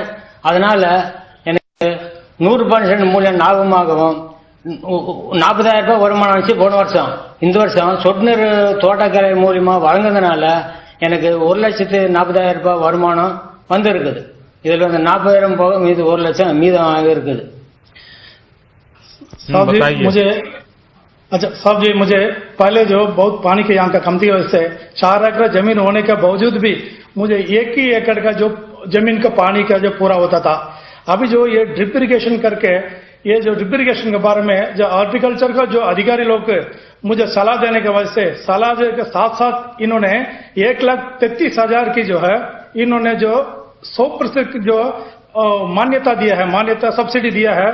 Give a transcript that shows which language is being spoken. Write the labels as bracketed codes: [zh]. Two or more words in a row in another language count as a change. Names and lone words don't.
[ta] அதனால எனக்கு 100% மூலியம் லாபமாகவும் 40,000 ரூபாய் வருமானம் வச்சு போன வருஷம். இந்த வருஷம் சொட்டு நீர் தோட்டக்கலை மூலியமா வழங்குறதுனால எனக்கு 1,40,000 ரூபாய் வருமானம் இருக்குது. இதுல 40,000 போக மீது 1 லட்சம் மீதமாக இருக்குது. [hi] साहब जी मुझे पहले जो बहुत पानी के यहाँ का कमती वजह से 4 एकड़ जमीन होने के बावजूद भी मुझे 1 ही एकड़ का जो जमीन का पानी का जो पूरा होता था. अभी जो ये [en] drip irrigation [hi] करके, ये जो [en] drip irrigation [hi] के बारे में जो हॉर्टिकल्चर का जो अधिकारी लोग मुझे सलाह देने की वजह से, सलाह के साथ साथ इन्होंने 1,33,000 की जो है इन्होंने जो 100% जो मान्यता दिया है, मान्यता सब्सिडी दिया है.